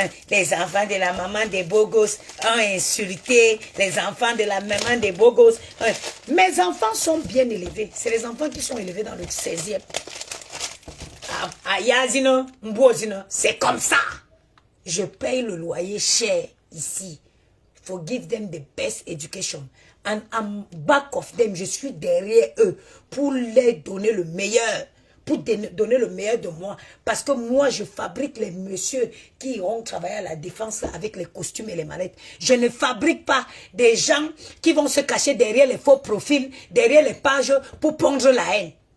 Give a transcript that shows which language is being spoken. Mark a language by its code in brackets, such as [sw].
[fr] Les enfants de la maman des beaux gosses ont insulté les enfants de la maman des beaux gosses. Mes enfants sont bien élevés. C'est les enfants qui sont élevés dans le 16e. Ayazino, Mbozino, c'est comme ça. Je paye le loyer cher ici. [en] For give them the best education. And I'm back of them. [fr] Je suis derrière eux pour leur donner le meilleur. Pour donner le meilleur de moi. Parce que moi, je fabrique les messieurs qui iront travailler à la défense avec les costumes et les mallettes. Je ne fabrique pas des gens qui vont se cacher derrière les faux profils, derrière les pages pour pondre la haine.